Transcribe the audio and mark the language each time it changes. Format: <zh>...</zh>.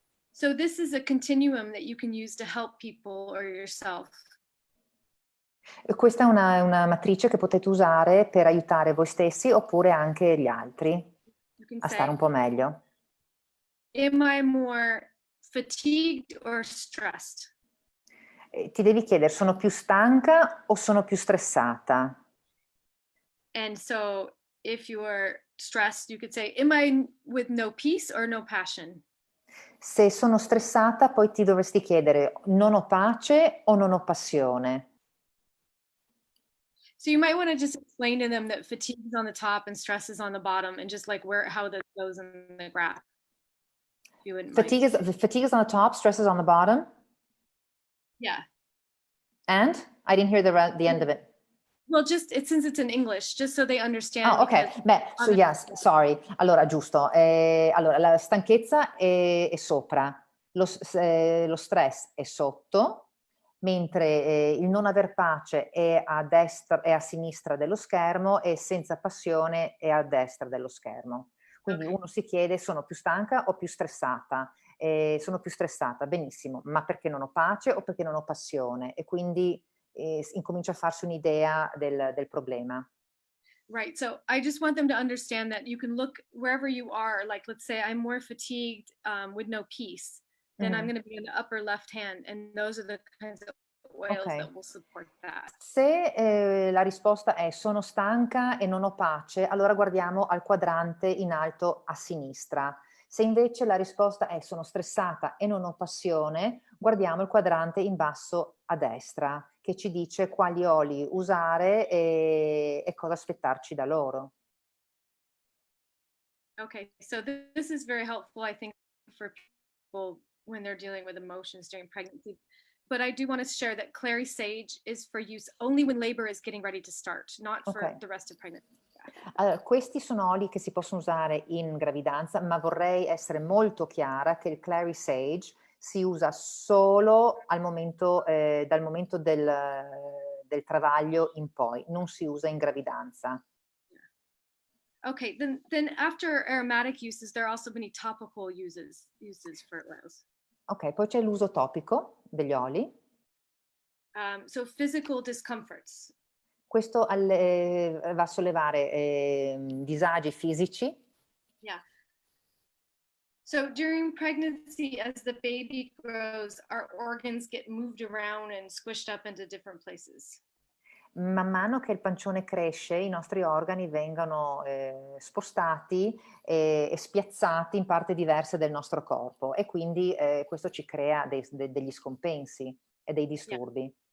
<en>So this is a continuum that you can use to help people or yourself.</en> <it>Questa è una matrice che potete usare per aiutare voi stessi oppure anche gli altri a stare un po' meglio.</it> <en>Am I more fatigued or stressed?</en> <it>Ti devi chiedere, sono più stanca o sono più stressata?</it> <en>And so if you are stressed, you could say, am I with no peace or no passion?</en> <it>Se sono stressata, poi ti dovresti chiedere, non ho pace o non ho passione?</it> <en>So you might want to just explain to them that fatigue is on the top and stress is on the bottom, and just like how that goes in the graph. Fatigue is on the top, stress is on the bottom? Yeah. And? I didn't hear the end of it. Well, since it's in English, just so they understand. Oh, ok. Beh, so yes, sorry.</en> <it>Allora, giusto. Allora, la stanchezza è sopra, lo stress è sotto, mentre il non aver pace è a destra e a sinistra dello schermo e senza passione è a destra dello schermo. Quindi uno si chiede, sono più stanca o più stressata? Sono più stressata, benissimo, ma perché non ho pace o perché non ho passione? E quindi incomincia a farsi un'idea del problema.</it> <en>Right, so I just want them to understand that you can look wherever you are, like let's say I'm more fatigued with no peace, then I'm going to be in the upper left hand, and those are the kinds of oils that will support that.</en> <it>Se la risposta è sono stanca e non ho pace, allora guardiamo al quadrante in alto a sinistra. Se invece la risposta è sono stressata e non ho passione, guardiamo il quadrante in basso a destra, che che ci dice quali oli usare e cosa aspettarci da loro.</it> <en>Okay, so this is very helpful, I think, for people when they're dealing with emotions during pregnancy. But I do want to share that clary sage is for use only when labor is getting ready to start, not for Ok. the rest of pregnancy.</en> <it>Allora, questi sono oli che si possono usare in gravidanza, ma vorrei essere molto chiara che il clary sage si usa solo dal momento del travaglio in poi, non si usa in gravidanza.</it> <en>Okay, then after aromatic uses, there are also many topical uses for oils.</en> <it>Ok, poi c'è l'uso topico degli oli.</it> <en>So physical discomforts.</en> <it>Questo va a sollevare disagi fisici.</it> <en>Yeah. So during pregnancy, as the baby grows, our organs get moved around and squished up into different places.</en> <it>Man mano che il pancione cresce, i nostri organi vengono spostati e spiazzati in parti diverse del nostro corpo e quindi questo ci crea degli scompensi e dei disturbi.</it>